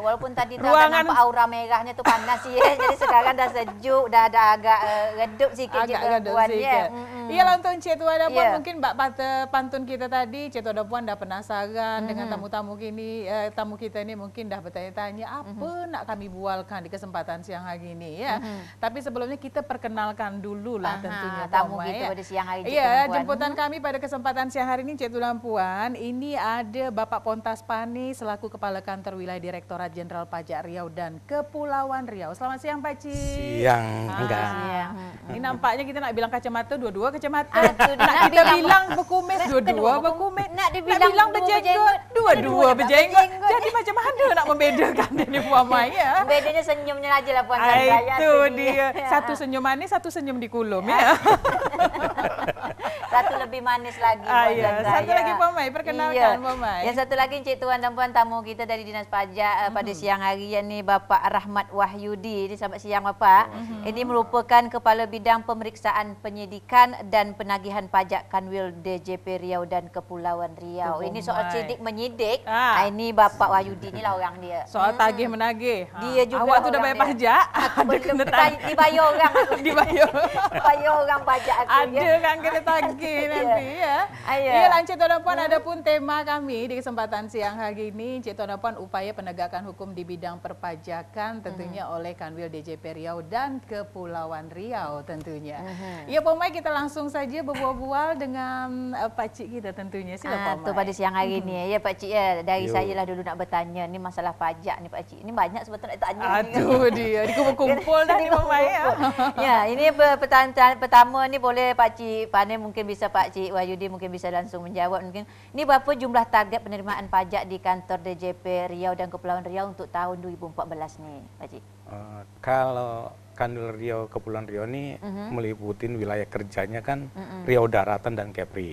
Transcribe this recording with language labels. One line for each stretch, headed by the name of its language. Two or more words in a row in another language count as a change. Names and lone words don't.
Malay: Walaupun tadi tu nampak aura merahnya tu panas ya. Jadi sekarang dah sejuk, dah agak redup sikit agak je Puan ya. Iyalah untuk Encik Tuan dan Puan mungkin bak pantun kita tadi Encik Tuan dan Puan dah penasaran dengan tamu-tamu tamu kita ni mungkin dah bertanya-tanya apa nak kami bualkan di kesempatan siang hari ini ya. Tapi sebelumnya kita perkenalkan dululah tentunya tamu kita pada siang hari ini. Iya, jemputan kami pada kesempatan siang hari ini Encik Tuan dan Puan, ini ada Bapak Pontas Pani selaku Kepala Kantor Wilayah Direktorat Jenderal Pajak Riau dan Kepulauan Riau. Selamat siang Pak Cik. Siang, enggak. Ini nampaknya kita nak bilang kacamata, dua-dua kacamata. Nak kita bilang berkumis, dua-dua berkumis. Nak bilang berjenggot, dua-dua berjenggot. Jadi macam mana nak membedakan ini Puan Mai ya? Bedanya senyumnya aja lah Puan Sandra. Itu dia. Satu senyum manis, satu senyum dikulum ya. Satu lebih manis lagi Puan Sandra. Satu lagi Puan Mai, perkenalkan Puan Mai. Yang satu lagi Encik Tuan dan Puan tamu kita dari Dinas Pajak pada siang hari ini Bapak Rahmat Wahyudi. Ini selamat siang Bapak. Ini merupakan Kepala Bidang Pemeriksaan Penyidikan dan Penagihan Pajak Kanwil DJP Riau dan Kepulauan Riau. Ini soal sidik menyidik. Ini Bapak Wahyudi ni lah orang dia. Soal tagih menagih. Dia juga awak tu dah bayar pajak. Dibayar orang. Dibayar orang pajak aku. Ada kan kena tagih nanti ya. Iyalah Encik Tuan dan Puan, ada pun tema kami di kesempatan siang hari ini Encik Tuan dan Puan, upaya penegakan hukum di bidang perpajakan tentunya oleh Kanwil DJP Riau dan Kepulauan Riau tentunya. Ya Puan Mai, kita langsung saja berbual-bual dengan pakcik kita tentunya. Sila Puan Mai. Pada siang hari ini ya pakcik ya. Dari saya lah dulu nak bertanya ni masalah pajak ni pakcik. Ini banyak sebetulnya nak tanya. Dia dikumpul-kumpul dah ni Puan Mai ya. Ya, ini pertanyaan pertama ni boleh pakcik Pane mungkin bisa Pakcik Wahyudi mungkin bisa langsung menjawab mungkin. Ini berapa jumlah target penerimaan pajak di kantor DJP Riau dan Kepulauan Riau untuk tahun 2014 ni pakcik? Kalau Kanwil Riau Kepulauan Riau ini meliputin wilayah kerjanya kan Riau Daratan dan Kepri.